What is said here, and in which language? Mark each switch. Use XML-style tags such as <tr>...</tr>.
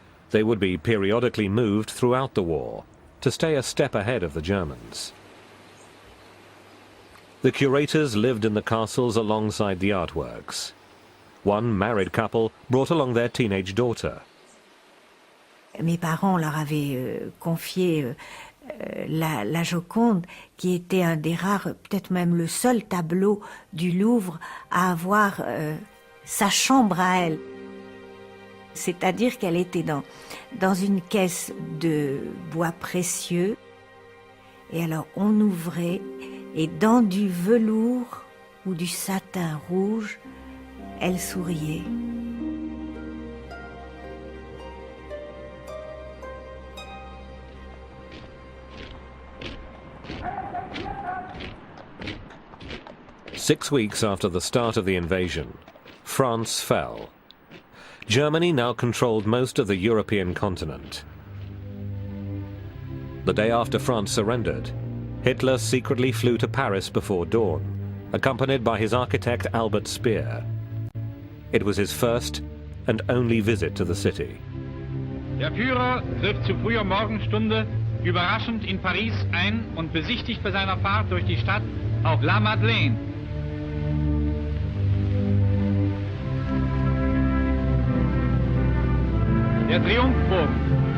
<en>They would be periodically moved throughout the war to stay a step ahead of the Germans. The curators lived in the castles alongside the artworks. One married couple brought along their teenage daughter.</en> <fr>Mes parents leur avaient confié la Joconde, qui était un des rares, peut-être même le seul tableau du Louvre à avoir sa chambre à elle. C'est-à-dire qu'elle était dans une caisse de bois précieux. Et alors on ouvrait, et dans du velours ou du satin rouge, elle souriait.</fr> <en>Six weeks after the start of the invasion, France fell. Germany now controlled most of the European continent. The day after France surrendered, Hitler secretly flew to Paris before dawn, accompanied by his architect Albert Speer. It was his first and only visit to the city.</en> <de>Der Führer trifft zu früher Morgenstunde überraschend in Paris ein und besichtigt bei seiner Fahrt durch die Stadt auch La Madeleine. Der Triumphbogen.</de>